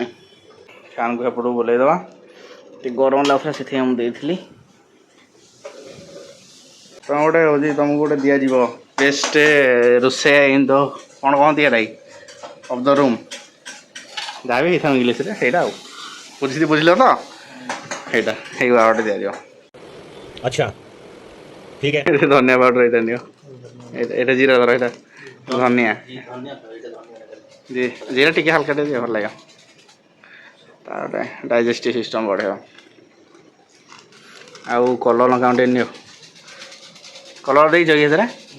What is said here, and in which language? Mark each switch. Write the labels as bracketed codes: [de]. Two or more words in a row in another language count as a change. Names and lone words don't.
[or] ଫ୍ୟାନ୍କୁ ଏପଟକୁ ବୁଲେଇଦେବା, ଟିକେ ଗରମ ଲାଗୁଥିଲା ସେଥିପାଇଁ ମୁଁ ଦେଇଥିଲି। ତୁମେ ଗୋଟେ ହେଉଛି, ତୁମକୁ ଗୋଟେ ଦିଆଯିବ ବେଷ୍ଟ ରୋଷେଇଆ [en] in the [or] କ'ଣ କହନ୍ତି ଏଇଟା [en] of the room, [or] ଯାହା ବି ହେଇଥାଉ ଇଂଲିଶରେ ସେଇଟା। ଆଉ ବୁଝିଲ ତ, ସେଇଟା ହେଇ ଗୋଟେ ଦିଆଯିବ। [hi] अच्छा ठीक है। [or] ଧନିଆ ପାଉଡ଼ର ଏଇଟା ନିଅ, ଏଇଟା ଜିରା ଧର, ଏଇଟା ଧନିଆ, ଜିରା ଟିକେ ହାଲକା ଟିକେ ଭଲ ଲାଗିବ, ତାପରେ [en] digestive system [or] ବଢ଼େଇବ। ଆଉ କଲର୍ ଲଙ୍କା ଟିକେ ନିଅ। କଲର୍ ଦେଇଛ କି ଏଥିରେ?